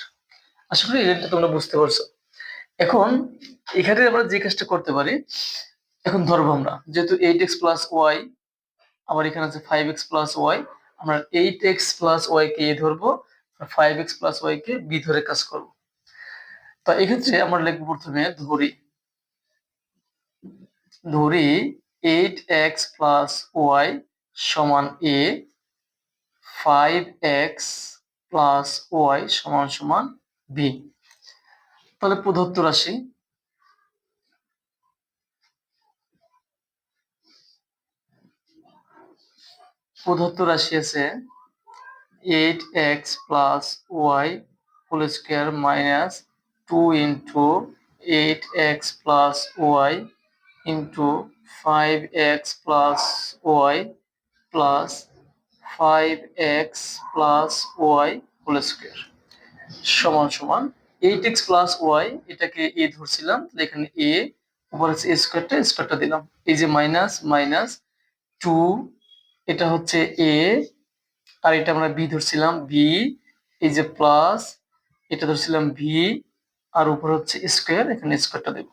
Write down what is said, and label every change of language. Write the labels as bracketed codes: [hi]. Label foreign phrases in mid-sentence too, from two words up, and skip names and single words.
[bn] আশা করি এটা তোমরা বুঝতে পারছো। এখন এখানে আমরা যে কাজটা করতে পারি, এখন ধরবো আমরা যেহেতু [en] 8x plus y, [bn] আবার এখানে আছে [en] 5x plus y, [bn] আমরা [en] 8x plus y [bn] কে a ধরবো আর [en] 5x plus y [bn] কে b ধরে কাজ করব। তো এক্ষেত্রে আমরা লিখব প্রথমে ধরি [en] 8x plus y [bn] সমান a, [en] 5x plus y [bn] সমান b। তাহলে প্রদত্ত রাশি আছে [en] 8x plus y whole square minus 2 into 8x plus y into 5x plus y plus 5x plus y whole square [bn] সমান 8x plus y, এটাকে a ধরছিলাম, তাহলে এখানে a, উপর আছে স্কয়ারটা দিলাম, এই যে মাইনাস মাইনাস 2, এটা হচ্ছে a আর এটা আমরা b ধরছিলাম b, এই যে প্লাস এটা ধরছিলাম v আর উপর হচ্ছে স্কয়ার, এখানে স্কয়ারটা দেব।